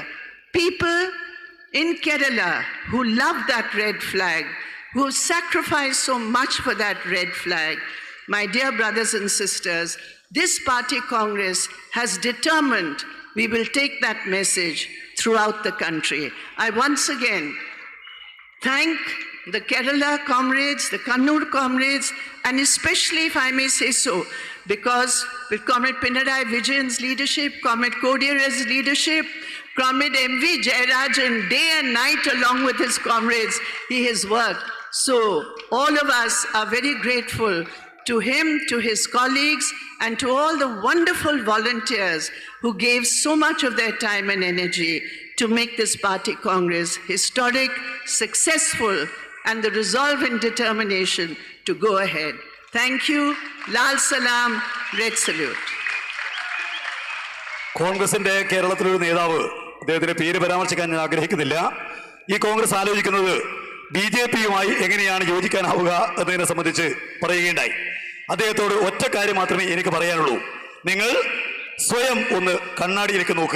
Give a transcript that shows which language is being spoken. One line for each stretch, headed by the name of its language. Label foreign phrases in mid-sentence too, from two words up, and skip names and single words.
English: People in Kerala who love that red flag, who have sacrificed so much for that red flag, my dear brothers and sisters, this party Congress has determined we will take that message throughout the country. I once again thank the Kerala comrades, the Kannur comrades, and especially, if I may say so, because with Comrade Pinarayi Vijayan's leadership, Comrade Kodiyara's leadership, Comrade M.V. Jayarajan, day and night along with his comrades, he has worked. So all of us are very grateful to him, to his colleagues, and to all the wonderful volunteers who gave so much of their time and energy to make this party Congress historic, successful, and the resolve and determination to go ahead. Thank you. Lal Salam, Red Salute.
Malayalam: കോൺഗ്രസിന്റെ കേരളത്തിലൊരു നേതാവ്, അദ്ദേഹത്തിന്റെ പേര് പരാമർശിക്കാൻ ഞാൻ ആഗ്രഹിക്കുന്നില്ല, ഈ കോൺഗ്രസ് ആലോചിക്കുന്നത് BJPയുമായി എങ്ങനെയാണ് യോജിക്കാനാവുക എന്നതിനെ സംബന്ധിച്ച് പറയുകയുണ്ടായി. അദ്ദേഹത്തോട് ഒറ്റ കാര്യം മാത്രമേ എനിക്ക് പറയാനുള്ളൂ. നിങ്ങൾ സ്വയം ഒന്ന് കണ്ണാടിയിലേക്ക് നോക്കുക.